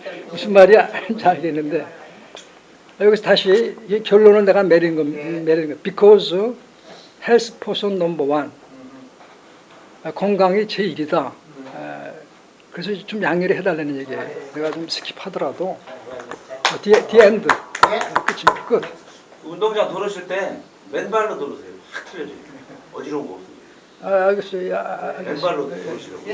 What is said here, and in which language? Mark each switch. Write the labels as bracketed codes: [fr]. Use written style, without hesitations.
[ko] 무슨 말이 잘 알겠는데 여기서 다시 이 결론을 내가 내린 겁니다. [en] Because health person number one. [ko] 건강이 제1이다. 그래서 좀 양해를 해달라는 얘기예요. 내가 좀 스킵하더라도 [en] the end. [ko] 끝입니다. 끝. 운동장 돌으실 때 맨발로 돌으세요. 확 틀려져요. 어지러운 거 없어요. 알겠어요. 맨발로 돌으시라고.